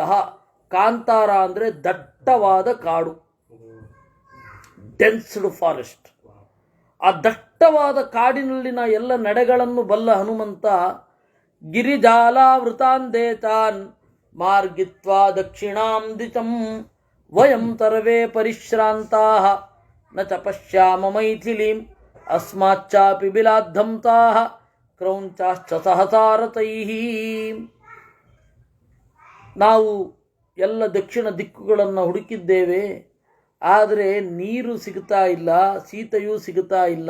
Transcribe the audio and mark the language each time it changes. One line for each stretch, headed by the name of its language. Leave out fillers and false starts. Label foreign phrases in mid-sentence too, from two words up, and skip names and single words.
Kannada: ಕಾಂತಾರ ಅಂದರೆ ದಟ್ಟವಾದ ಕಾಡು,
English: densed forest.
Kannada: ಆ ದಟ್ಟವಾದ ಕಾಡಿನಲ್ಲಿನ ಎಲ್ಲ ನಡೆಗಳನ್ನು ಬಲ್ಲ ಹನುಮಂತ
Sanskrit: ಗಿರಿಜಾಲಾವೃತಾಂದೇತಾನ್ ಮಾರ್ಗಿತ್ವಾ ದಕ್ಷಿಣಾಂ ದಿಶಂ ವಯಂ ಸರ್ವೇ ಪರಿಶ್ರಾಂತಾಃ ನ ಚ ಪಶ್ಯಾಮ ಮೈಥಿಲೀಂ ಅಸ್ಮಾಚ್ಚಾಪಿ ಬಿಲಾದ್ಧಂತಾಃ ಕ್ರೌಂಚಾಶ್ಚ ಸಹಸಾರತೈಃ.
Kannada: ನಾವು ಎಲ್ಲ ದಕ್ಷಿಣ ದಿಕ್ಕುಗಳನ್ನು ಹುಡುಕಿದ್ದೇವೆ, ಆದರೆ ನೀರು ಸಿಗುತ್ತಾ ಇಲ್ಲ, ಸೀತೆಯೂ ಸಿಗುತ್ತಾ ಇಲ್ಲ.